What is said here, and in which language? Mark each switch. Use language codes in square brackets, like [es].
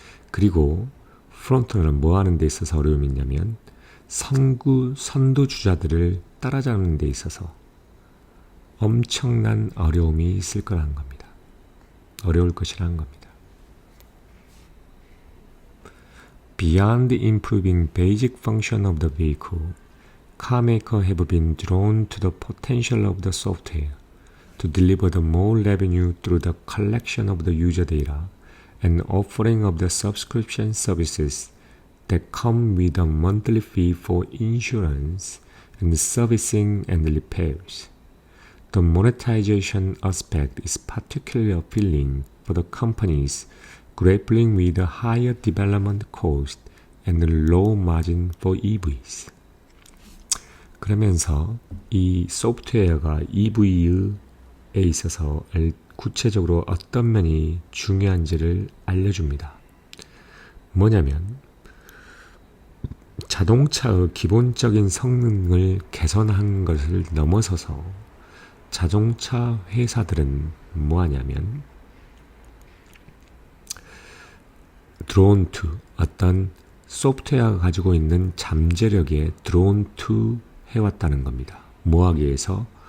[ko] 그리고 프론트는 뭐 하는 데 있어서 어려움이 있냐면 선두주자들을 따라잡는 데 있어서 엄청난 어려움이 있을 거라는 겁니다. 어려울 것이라는 겁니다. [en] Beyond improving basic function of the vehicle, car makers have been drawn to the potential of the software to deliver the more revenue through the collection of the user data and offering of the subscription services that come with a monthly fee for insurance and servicing and repairs. The monetization aspect is particularly appealing for the companies grappling with a higher development cost and low margin for EVs. [ko] 그러면서 이 소프트웨어가 EV에 있어서 구체적으로 어떤 면이 중요한지를 알려줍니다. 뭐냐면 자동차의 기본적인 성능을 개선한 것을 넘어서서 자동차 회사들은 뭐하냐면 드론 투 어떤 소프트웨어가 가지고 있는 잠재력에 드론 투 해왔다는 겁니다. 뭐하기 위해서?